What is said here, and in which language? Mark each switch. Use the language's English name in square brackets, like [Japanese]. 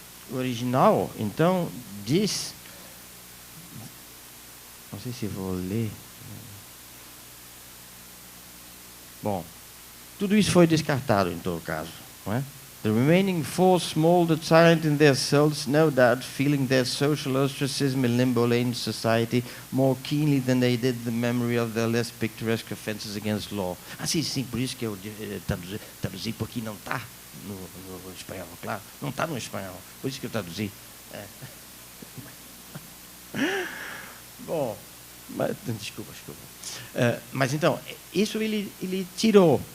[Portuguese] O original, então, diz, não sei se vou ler. Bom, tudo isso foi descartado, em todo caso. Não é? [English] The remaining four smoldered silent in their cells, no doubt, feeling their social ostracism in limbo-lane society more keenly than they did the memory of their less picturesque offenses against law. [Portuguese] Sim, por isso que eu traduzi, porque não está no espanhol, claro. Não está no espanhol, por isso que eu traduzi. Bom, mas, desculpa. Mas então, isso ele tirou.